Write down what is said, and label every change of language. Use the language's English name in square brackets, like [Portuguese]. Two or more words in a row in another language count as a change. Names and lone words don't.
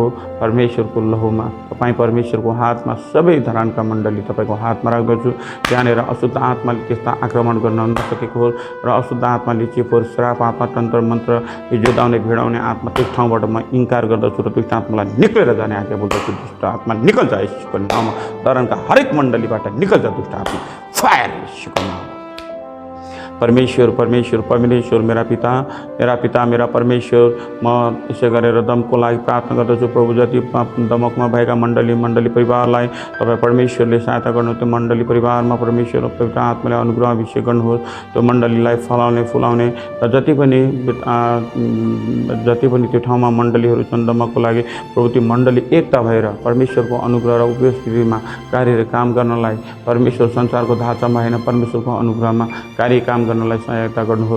[Nepali] परमेश्वरको लहुमा तपाईँ परमेश्वरको हातमा सबै धरानका मण्डली तपाईँको हातमा राख्दछु। त्यहाँनिर अशुद्ध आत्माले त्यस्ता आक्रमण गर्न नसकेको होस् र अशुद्ध आत्माले चिपोर श्राप आत्मा तन्त्र मन्त्र जोदाउने भिडाउने आत्मा त्यस ठाउँबाट म इन्कार गर्दछु र दुष्ट आत्मालाई निक्लेर जाने आज्ञा बोल्दछु। दुष्ट आत्मा [Hindi] निकल जा [Nepali] यीशुको नाउँमा। धरानका हरेक मण्डलीबाट [Hindi] निकल जा [Nepali] दुष्ट आत्मा फायर यीशुको नाउँमा। परमेश्वर परमेश्वर परमेश्वर [Hindi] मेरा पिता मेरा परमेश्वर [Nepali] म यसै गरेर दमको लागि प्रार्थना गर्दछु प्रभु। जति दमकमा भएका मण्डली परिवारलाई तपाईँ परमेश्वरले सहायता गर्नु। त्यो मण्डली परिवारमा परमेश्वर पवित्र आत्माले अनुग्रह अभिषेक गर्नुहोस्। त्यो मण्डलीलाई फलाउने फुलाउने र जति पनि त्यो ठाउँमा मण्डलीहरू छन् दमकको लागि प्रभु त्यो मण्डली एकता भएर परमेश्वरको अनुग्रह र उपस्थितिमा कार्य काम गर्नलाई परमेश्वर संसारको ढाँचामा होइन परमेश्वरको अनुग्रहमा कार्य काम गर्नलाई सहायता गर्नुहोस्।